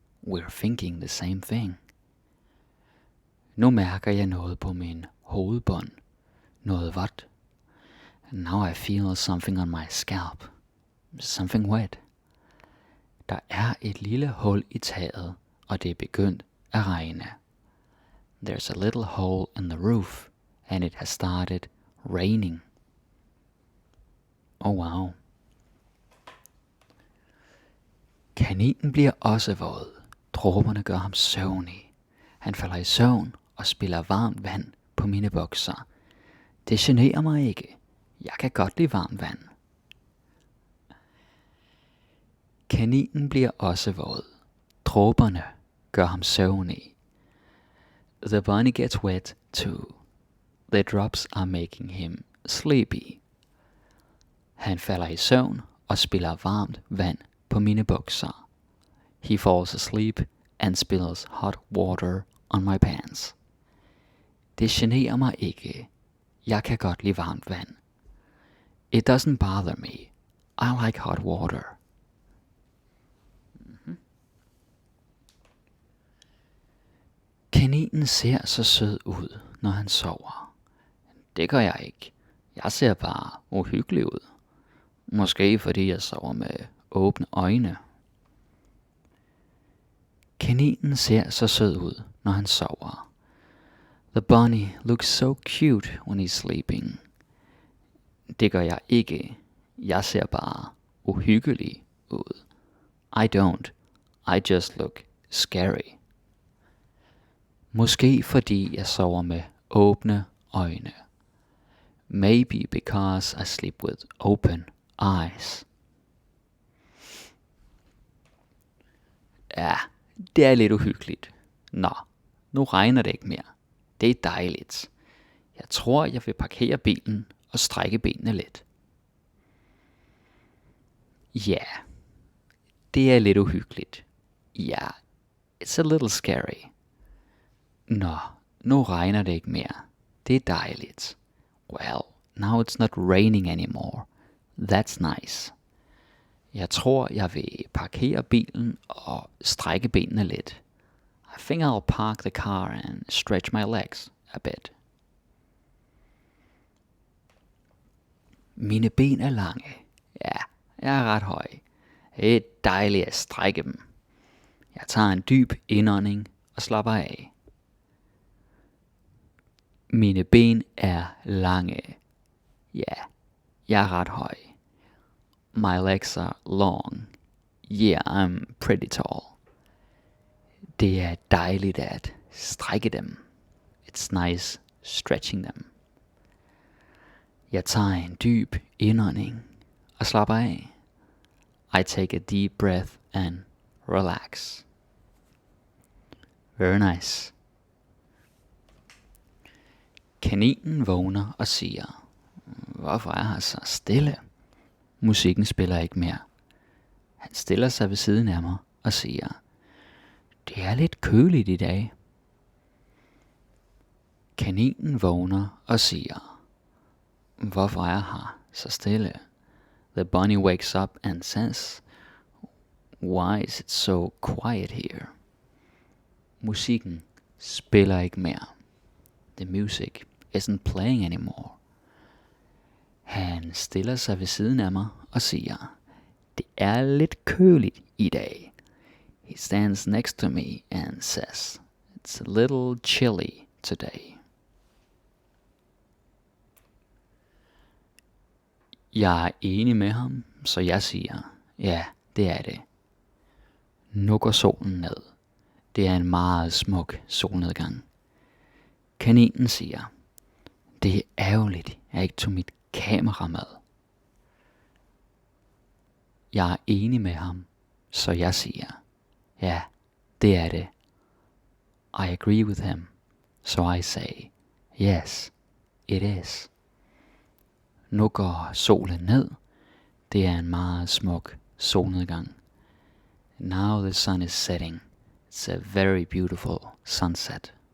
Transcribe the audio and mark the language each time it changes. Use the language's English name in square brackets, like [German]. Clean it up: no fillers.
[English] We're thinking the same thing. [Danish] Nu mærker jeg noget på min hovedbånd. Noget vådt. [English] Now I feel something on my scalp. Something wet. [Danish] Der er et lille hul i taget, og det er begyndt at regne. [English] There's a little hole in the roof, and it has started raining. Oh wow. [Danish] Kaninen bliver også våd. Dråberne gør ham søvnig. Han falder i søvn og spiller varmt vand på mine bukser. Det generer mig ikke. Jeg kan godt lide varmt vand. Kaninen bliver også våd. Dråberne gør ham søvnig. [English] The bunny gets wet too. The drops are making him sleepy. [Danish] Han falder i søvn og spiller varmt vand på mine bukser. [English] He falls asleep and spills hot water on my pants. [Danish] Det generer mig ikke. Jeg kan godt lide varmt vand. [English] It doesn't bother me. I like hot water. [Danish] Kaninen ser så sød ud, når han sover. Det gør jeg ikke. Jeg ser bare uhyggelig ud. Måske fordi jeg sover med åbne øjne. Kaninen ser så sød ud, når han sover. [English] The bunny looks so cute when he's sleeping. [Danish] Det gør jeg ikke. Jeg ser bare uhyggelig ud. [English] I don't. I just look scary. [Danish] Måske fordi jeg sover med åbne øjne. [English] Maybe because I sleep with open eyes. [Danish] Ja, det er lidt uhyggeligt. Nå, nu regner det ikke mere. Det er dejligt. Jeg tror, jeg vil parkere bilen og strække benene lidt. Ja, det er lidt uhyggeligt. Ja, [English] it's a little scary. [Danish] Nå, nu regner det ikke mere. Det er dejligt. [English] Well, now it's not raining anymore. That's nice. [Danish] Jeg tror, jeg vil parkere bilen og strække benene lidt. [English] I think I'll park the car and stretch my legs a bit. [Danish] Mine ben er lange. Ja, jeg er ret høj. Det er dejligt at strække dem. Jeg tager en dyb indånding og slapper af. Mine ben er lange. Ja, jeg er ret høj. [English] My legs are long. Yeah, I'm pretty tall. [Danish] Det er dejligt at strække dem. [English] It's nice stretching them. [Danish] Jeg tager en dyb indånding og slapper af. [English] I take a deep breath and relax. Very nice. [Danish] Kaninen vågner og siger, hvorfor er han så stille? Musikken spiller ikke mere. Han stiller sig ved siden af mig og siger, det er lidt køligt i dag. Kaninen vågner og siger, hvorfor er han så stille? [English] The bunny wakes up and says, why is it so quiet here? [Danish] Musikken spiller ikke mere. [English] The music isn't playing anymore. [Danish] Han stiller sig ved siden af mig og siger, det er lidt køligt i dag. [English] He stands next to me and says, it's a little chilly today. [Danish] Jeg er enig med ham, så jeg siger, ja, det er det. Nu går solen ned. Det er en meget smuk solnedgang. Kaninen siger, det er ærgerligt, jeg ikke tog mit kamera med. Jeg er enig med ham, så jeg siger, ja, det er det. [English] I agree with him, so I say, yes, it is. [Danish] Nu går solen ned, Det er en meget smuk solnedgang. [English] Now the sun is setting. It's a very beautiful sunset.